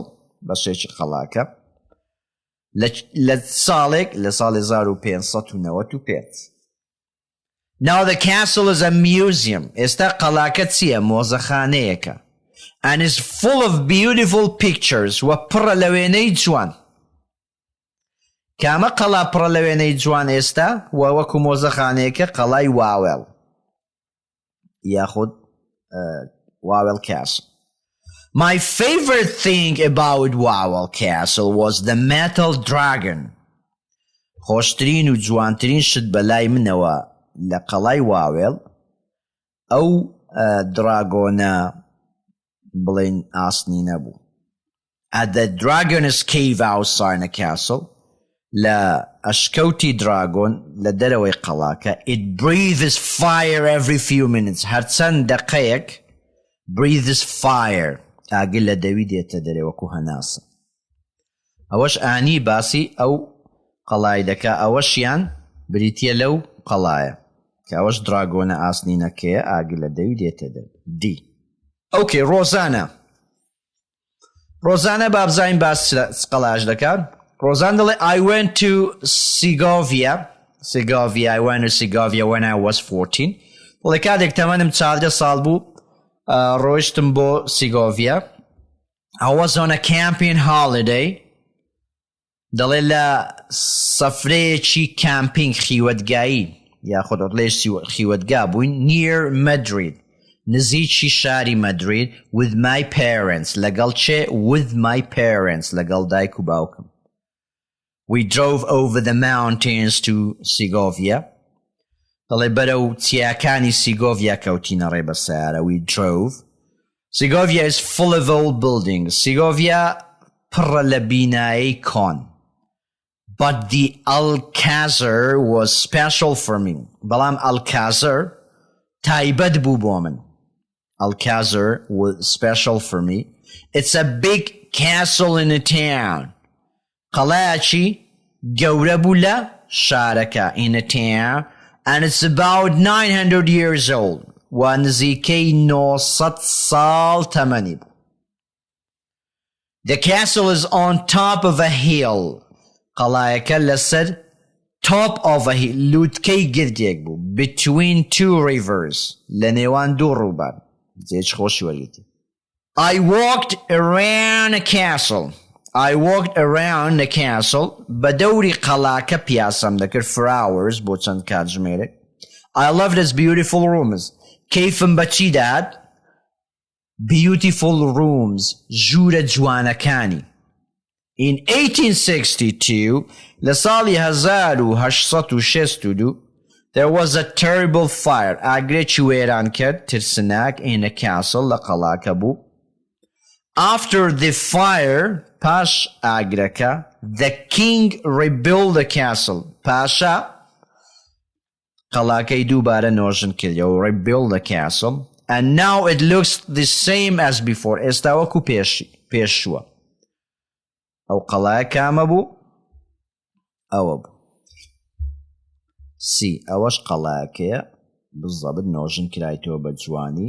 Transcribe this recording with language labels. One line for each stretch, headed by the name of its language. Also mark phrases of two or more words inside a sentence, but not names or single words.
Central Kurdish: Bashechi qalaka. لسال 1595.
English: Now the castle is a museum.
Central Kurdish: Esta qalaka tsiya mozakhaneyeka.
English: And is full of beautiful pictures.
Central Kurdish: وپڕە لەوێنەی جوان. کامە قەڵا پڕە لەوێنەی جوان ئێستا وەکو مۆزەخانەیەکە قەڵای واوێڵ یاخود واوێڵ Castle.
English: My favorite thing about Wawel Castle was the metal dragon.
Central Kurdish: خۆشترین و جوانترین شت بەلای منەوە لە قەڵای واوێڵ ئەو دراگۆنە بڵێن ئاسنی نەبوو.
English: At the dragon's cave outside the castle,
Central Kurdish: لە ئەشکەوتی دراگۆن لە دەرەوەی قەڵاکە,
English: it breathes fire every few minutes.
Central Kurdish: هەر چەند دەقەیەک
English: breathes fire.
Central Kurdish: ئاگر لە دەوی دێتە دەرێ وەکو هەناسە. ئەوەش ئانی باسی ئەو قەڵای دەکا. ئەوەشیان بریتیە لەو قەڵایە کە ئەوەش دراگۆنە ئاسنینەکەیە ئاگر لە دەوی دێتە دەرێ. دی. ئۆکێ ڕۆزانە بابزین باس قەڵاش دەکات. ڕۆزان دەڵێ
English: I went to Segovia. I went to Segovia when I was 14.
Central Kurdish: دەڵێ کاتێک تەمەنم 14 ساڵ بوو ڕۆیشتم بۆ Segovia.
English: I was on a camping holiday.
Central Kurdish: دەڵێ لە سەفرەیەکی کامپینگ خیوەتگایی یاخود ئەڵێ خیوەتگا بووین near Madrid. نزیکی شاری Madrid
English: with my parents.
Central Kurdish: لەگەڵ چێ؟
English: with my parents.
Central Kurdish: لەگەڵ دایک و باوکم.
English: We drove over the mountains to Segovia.
Central Kurdish: دەڵێ بەرەو چیاکانی Segovia کەوتینە ڕێ بە سیارە.
English: We drove. Segovia is full of old buildings.
Central Kurdish: Segovia پڕە لە بینایی کۆن.
English: But the Alcázar was special for me.
Central Kurdish: بەڵام Alcázar تایبەت بوو بۆ من.
English: Alcázar was special for me. It's a big castle in a town.
Central Kurdish: قەڵایەکی گەورە بوو لە شارەکە in a town, and it's about 900 years old. و نزیکەی 900 ساڵ تەمەنی بوو.
English: The castle is on top of a hill.
Central Kurdish: قەڵایەکە لەسەر
English: top of a hill.
Central Kurdish: لووتکەی گردێک بوو.
English: Between two rivers.
Central Kurdish: لە نێوان دوو ڕووبار. جێچ خۆشی وەرگرتی.
English: I walked around the castle.
Central Kurdish: بەدەوری قەڵاکە پیاسەم دەکرد
English: for hours
Central Kurdish: بۆ چەند کاتژمێرێک.
English: I loved its beautiful rooms.
Central Kurdish: کەیفم بەچی داد؟
English: beautiful rooms.
Central Kurdish: ژوورە جوانەکانی. In 1862, لە ساڵی 1862,
English: there was a terrible fire.
Central Kurdish: ئاگرێکی وێران کرد ترسناک
English: in a castle
Central Kurdish: لە قەڵاکە بوو.
English: After the fire,
Central Kurdish: پاش ئاگرەکە,
English: the king rebuilt the castle.
Central Kurdish: پاشا قەڵاکەی دووبارە نۆژن کردەوە.
English: rebuilt the castle. And now it looks the same as before.
Central Kurdish: ئێستا وەکو پێشووە. ئەو قەڵایە کامە بوو؟ ئەوە بوو. ئەوەش قەڵایەکەیە بزەبت نۆژن کرایتەوە بە جوانی.